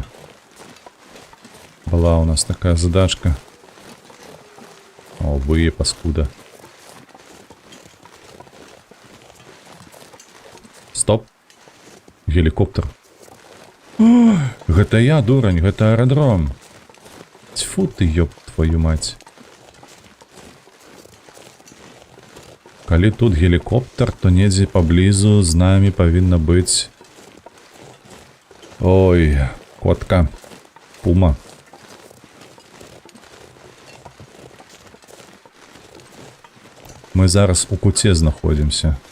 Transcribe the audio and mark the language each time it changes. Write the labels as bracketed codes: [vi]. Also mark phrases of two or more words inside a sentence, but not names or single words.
[be] Была у нас такая задачка. О, вы, паскуда. Стоп. Гелікоптер. О, гэта я, дурань, гэта аэрадром. [ru] Тьфу ты, ёб твою мать. [be] Калі тут гелікоптер, то недзе паблізу з намі павінна быць... Ой, котка. Пума. Мы зараз у куце знаходзімся.